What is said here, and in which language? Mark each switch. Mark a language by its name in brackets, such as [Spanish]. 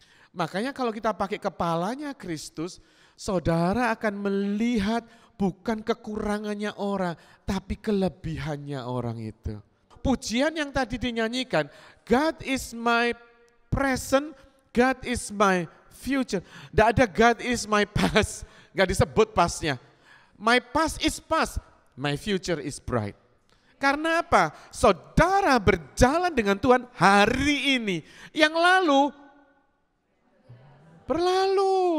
[Indonesian] Makanya kalau kita pakai kepalanya Kristus, saudara akan melihat bukan kekurangannya orang, tapi kelebihannya orang itu. Pujian yang tadi dinyanyikan, [English] God is my present, God is my future. [Indonesian] Tidak ada [English] God is my past, [Indonesian] gak disebut pastnya. [English] My past is past, my future is bright. [Indonesian] Karena apa? Saudara berjalan dengan Tuhan hari ini. Yang lalu, berlalu.